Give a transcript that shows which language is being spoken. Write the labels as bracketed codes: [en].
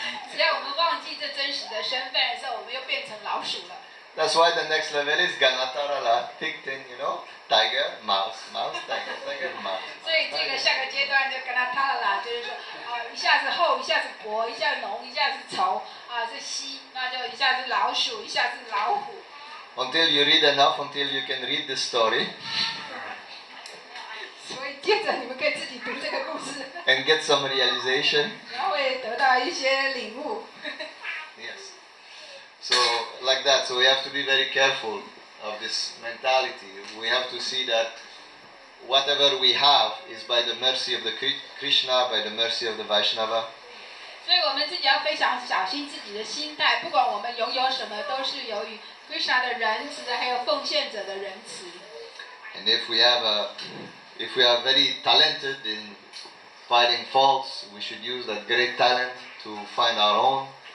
[zh] 只要我们忘记这真实的身份的时候，我们又变成老鼠了。 [en] That's why the next level is Ganatarala, Pigtin, tiger, mouse, tiger, mouse. [zh] 所以这个下个阶段就跟他谈了啦，就是说，一下子厚，一下子薄，一下浓，一下子稠，是稀，那就一下子老鼠，一下子老虎。 [en] Until you read enough, until you can read the story [zh] 所以接着你们可以自己读这个故事， [en] and get some realization. [zh] 然后会得到一些领悟。 [en] Yes. So like that, so we have to be very careful of this mentality. We have to see that whatever we have is by the mercy of the Krishna, by the mercy of the Vaishnava. [zh] 所以我们自己要非常小心自己的心态，不管我们拥有什么，都是由于 Krishna 的仁慈，还有奉献者的仁慈。 [en] And if we are very talented in finding faults, we should use that great talent to find our own.